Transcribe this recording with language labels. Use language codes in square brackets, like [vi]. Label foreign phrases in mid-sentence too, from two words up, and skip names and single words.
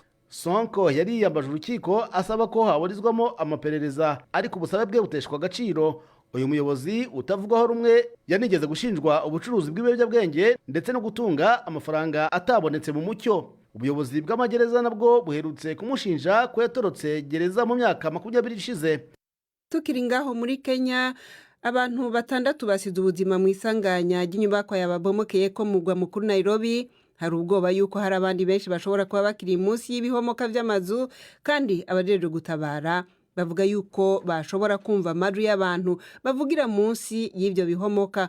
[rw] Sonko yari yiyambaje urukiko asaba ko haburizwamo amaperereza, ariko ubusabe bwe buteshwa agaciro. Uyu muyobozi utavugaho rumwe yanigeze gushinjwa ubucuruzi bw'ibiyobyabwenge ndetse no gutunga amafaranga atabonetse mu mucyo. Ubuyobozi bw'amagereza nabwo buherutse kumushinja ko yatorotse gereza mu myaka 20 ishize. [rn] Tukiri ngaho muri Kenya, abantu 6 basize ubuzima mu isanganya ry'inyubako yababomokeye ko mu mugwa mukuru Nairobi. Hari ubwoba yuko hari abandi benshi bashobora kuba bakiri munsi y'ibihomoka by'amazu, kandi abajeje gutabara bavuga yuko bashobora kumva amajwi y'abantu bavugira munsi y'ibyo bihomoka.